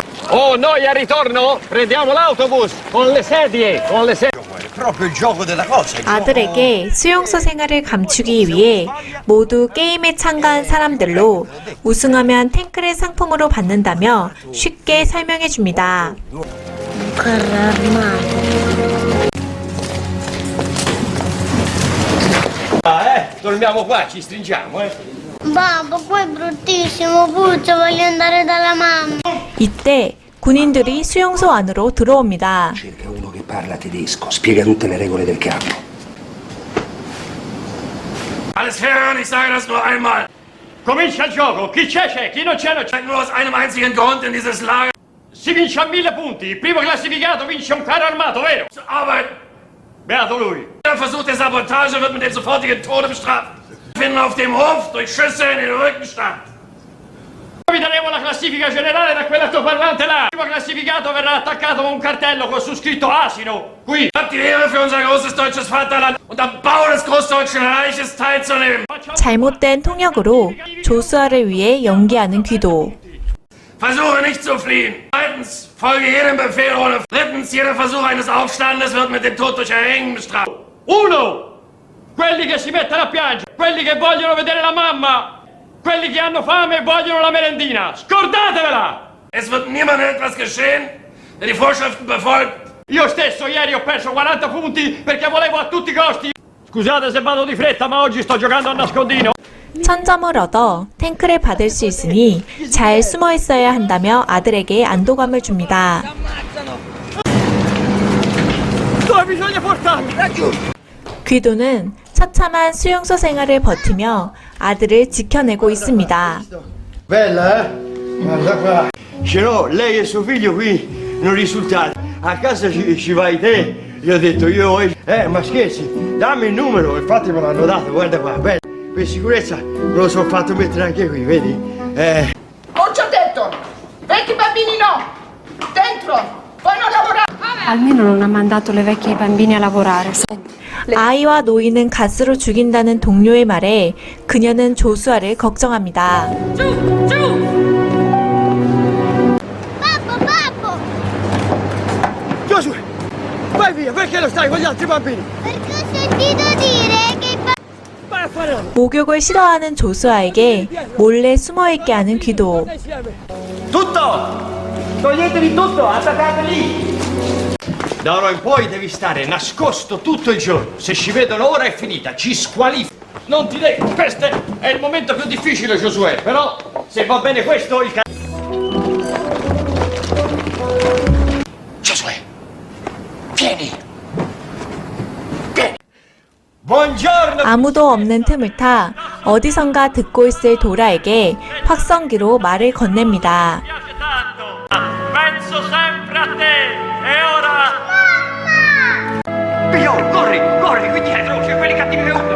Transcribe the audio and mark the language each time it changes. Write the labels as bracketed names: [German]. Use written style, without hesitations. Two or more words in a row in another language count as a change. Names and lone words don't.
[Italian] Oh, noi al ritorno prendiamo l'autobus con le sedie, Proprio il gioco della cosa. [Korean] 아들에게 수용소 생활을 감추기 위해 모두 게임에 참가한 사람들로 우승하면 탱크를 상품으로 받는다며 쉽게 설명해 줍니다. [Italian] Un carro armato. Dormiamo qua, ci stringiamo, Babbo, qua è bruttissimo, puzza, voglio andare dalla mamma. [Korean] 이때 군인들이 수용소 안으로 들어옵니다. [Italian] Cerca uno che parla tedesco, spiega tutte le regole del campo. [German] Alles hören, ich sage das nur einmal. [Italian] Comincia il gioco. Chi c'è? Chi non c'è, non c'è. [German] Nur aus einem einzigen Grund in dieses Lager. [Italian] Si vince a 1000 punti. Il primo classificato vince un carro armato, vero? [German] Zur Arbeit. [Italian] Beato lui. [German] Der Versuch der Sabotage wird mit dem sofortigen Tode bestraft. Finden auf dem Hof durch Schüsse in den Rückenstand. [Italian] Vi daremo la classifica generale da quell'altoparlante là. Il primo classificato verrà attaccato con un cartello con su scritto Asino. Qui. [German] Habt die Ehre für unser großes deutsches Vaterland und am Bau des Großdeutschen Reiches teilzunehmen. [Korean] 잘못된 통역으로 조수아를 위해 연기하는 귀도. [German] Versuche nicht zu fliehen. Zweitens, folge jedem Befehl ohne. Drittens, jeder Versuch eines Aufstandes wird mit dem Tod durch Erhängen bestraft. [Italian] Uno! Quelli che si mettono a piangere, quelli che vogliono vedere la mamma, quelli che hanno fame e vogliono la merendina. Scordatevela! [German] Es wird niemandem etwas geschehen, der die Vorschriften befolgt. [Italian] Io stesso ieri ho perso 40 punti perché volevo a tutti i costi. Scusate se vado di fretta, ma oggi sto giocando a nascondino. [Korean] 천점을 얻어 탱크를 받을 수 있으니 잘 숨어 있어야 한다며 아들에게 안도감을 줍니다. [Italian] Dove bisogna portarmi? [Korean] 귀도는 처참한 수용소 생활을 버티며 아들을 지켜내고 있습니다. [Italian] Bella, Guarda qua. Ce l'ho, lei e suo figlio qui non risultate. A casa ci vai te. Gli ho detto io, ma scherzi, dammi il numero, infatti me l'hanno dato, guarda qua, bella. Per sicurezza me lo sono fatto mettere anche qui, vedi? Non ci ho detto! Vecchi bambini no! Dentro! Poi non lavorare! Almeno non ha mandato le vecchie bambine a lavorare. [Korean] 아이와 노인은 가스로 죽인다는 동료의 말에 그녀는 조수아를 걱정합니다. [Italian] Babbo, babbo, Giosuè, vai via, perché lo stai con gli altri bambini? perché ho sentito dire che i Vai a fare la... [Korean] 목욕을 싫어하는 조수아에게 몰래 숨어있게 하는 귀도. [Italian] Tutto! Toglietevi tutto, attaccate lì! Da ora in poi devi stare nascosto tutto il giorno. Se ci vedono ora è finita, ci squalifica. Non ti devi, questo è il momento più difficile, Giosuè, però Se va bene questo, il Giosuè, vieni! Buongiorno! [Korean] 아무도 없는 틈을 타 어디선가 듣고 있을 도라에게 확성기로 말을 건넵니다. [Italian] piace tanto. Penso sempre a te. E ora... Pio, corri, corri, qui dietro, c'è quelli cattivi che urlano.